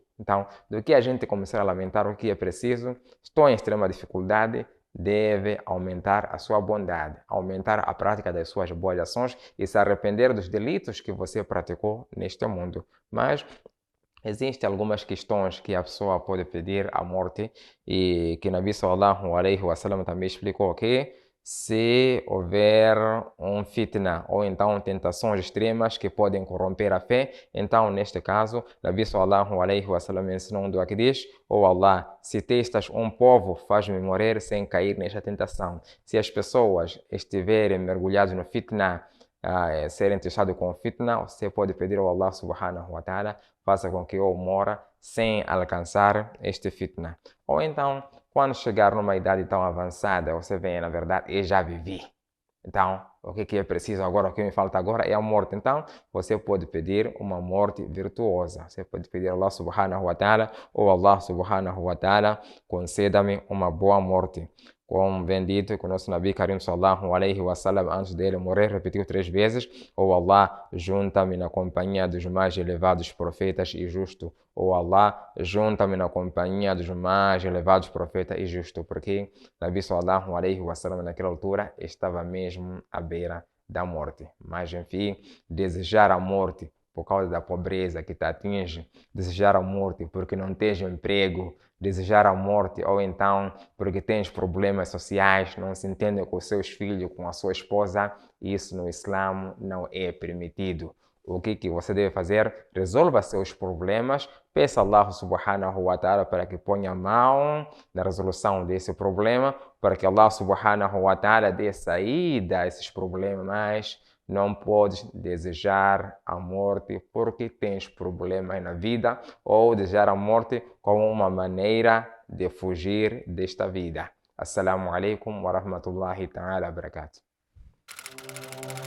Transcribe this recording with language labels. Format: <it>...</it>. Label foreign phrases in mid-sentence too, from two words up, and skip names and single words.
<pt>Então, do que a gente começar a lamentar o que é preciso: estou em extrema dificuldade, deve aumentar a sua bondade, aumentar a prática das suas boas ações e se arrepender dos delitos que você praticou neste mundo. Mas existem algumas questões que a pessoa pode pedir a morte e que</pt> <ar>نبي صلى الله عليه وسلم</ar> <pt>também explicou que se houver um fitna ou então tentações extremas que podem corromper a fé, então neste caso,</pt> <ar>نبي صلى الله عليه وسلم</ar> <pt>ensinou um dua que diz: "Oh Allah, se testas um povo, faz-me morrer sem cair nesta tentação." Se as pessoas estiverem mergulhadas no fitna, serem testados com fitna, você pode pedir ao</pt> <ar>الله سبحانه وتعالى,</ar> <pt>faça com que eu mora sem alcançar este fitna. Ou então, quando chegar numa idade tão avançada, você vê, na verdade, eu já vivi. Então, o que é preciso agora, o que me falta agora é a morte. Então, você pode pedir uma morte virtuosa. Você pode pedir a</pt> <ar>الله سبحانه وتعالى,</ar> <pt>ou</pt> <ar>الله سبحانه وتعالى,</ar> <pt>conceda-me uma boa morte. Como bem dito, que o nosso</pt> <ar>نبي كريم صلى الله عليه وسلم,</ar> <pt>antes dele morrer, repetiu 3 vezes: "Oh Allah, junta-me na companhia dos mais elevados profetas e justo." "Oh Allah, junta-me na companhia dos mais elevados profetas e justo." Porque</pt> <ar>نبي صلى الله عليه وسلم</ar> <pt>naquela altura estava mesmo à beira da morte. Mas enfim, desejar a morte por causa da pobreza que te atinge, desejar a morte porque não tens emprego, desejar a morte ou então porque tens problemas sociais, não se entende com os seus filhos, com a sua esposa, isso no Islã não é permitido. O que você deve fazer? Resolva seus problemas, peça a</pt> <ar>الله سبحانه وتعالى</ar> <pt>para que ponha a mão na resolução desse problema, para que</pt> <ar>الله سبحانه وتعالى</ar> <pt>dê saída a esses problemas, mas não podes desejar a morte porque tens problemas na vida ou desejar a morte como uma maneira de fugir desta vida.</pt> <ar>السلام عليكم ورحمة الله تعالى وبركاته.</ar>